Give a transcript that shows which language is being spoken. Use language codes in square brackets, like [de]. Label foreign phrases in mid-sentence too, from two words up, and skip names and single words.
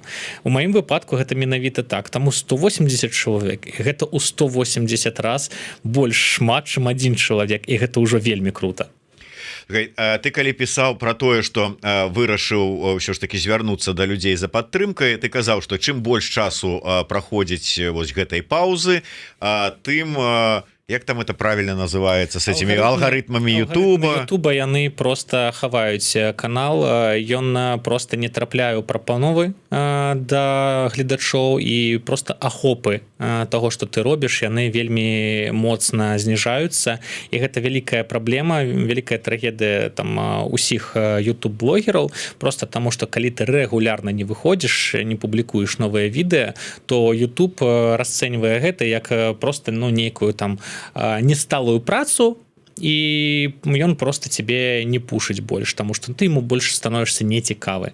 [be] У маім выпадку гэта менавіта так, таму 180 чалавек, гэта ў 180 раз больш шмат, чым адзін чалавек, і гэта ўжо вельмі крута. Ты калі пісаў про тое, што вырашыў ўсё ж таки звярнуцца да людзей за падтрымкай, ты казаў, што чым больш часу праходзіць вось гэтай паўзы, тым Як там [ru] это правильно называется с этими [be] алгарытмами Ютуба? Ютуба яны просто хаваюць канал, ён просто не трапляе ў прапановы да гледачоў, і просто ахопы того, что ты робіш, яны вельмі моцна зніжаюцца, і гэта вялікая праблема, вялікая трагедыя там усіх YouTube-блогераў, просто таму што калі ты рэгулярна не выходзіш, не публікуеш новыя відэа, то YouTube расцэньвае гэта як просто нейкую там несталую працу, і ён просто тебе не пушыць больш, таму што ты ему больш становішся нецікавы.